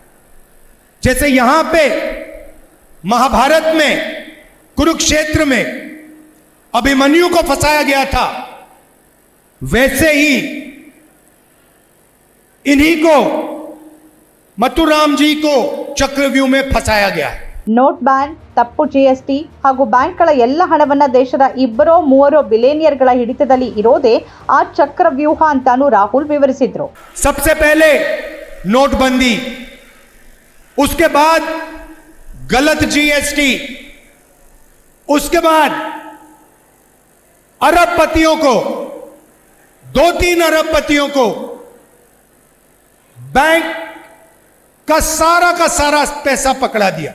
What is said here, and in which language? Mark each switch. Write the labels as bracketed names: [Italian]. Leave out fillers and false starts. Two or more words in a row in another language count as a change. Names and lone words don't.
[Hindi] जैसे यहां पे महाभारत में, कुरुक्षेत्र में अभिमन्यु को फंसाया गया था, वैसे ही इन्हीं को, मथुराम जी को चक्रव्यूह में फंसाया गया है. [English] note ban, [Kannada] ತಪ್ಪು GST ಹಾಗೂ ಬ್ಯಾಂಕ್ಗಳ ಎಲ್ಲ ಹಣವನ್ನ ದೇಶದ 2-3 ಬಿಲಿಯನಿಯರ್ಗಳ ಹಿಡಿತದಲ್ಲಿ ಇರೋದೇ ಆ ಚಕ್ರವ್ಯೂಹ ಅಂತಾನು ರಾಹುಲ್ ವಿವರಿಸಿದ್ರು. [Hindi] सबसे पहले नोटबंदी, उसके बाद गलत GST, उसके बाद अरबपतियों को, 2-3 अरबपतियों को बैंक का सारा पैसा पकड़ा दिया.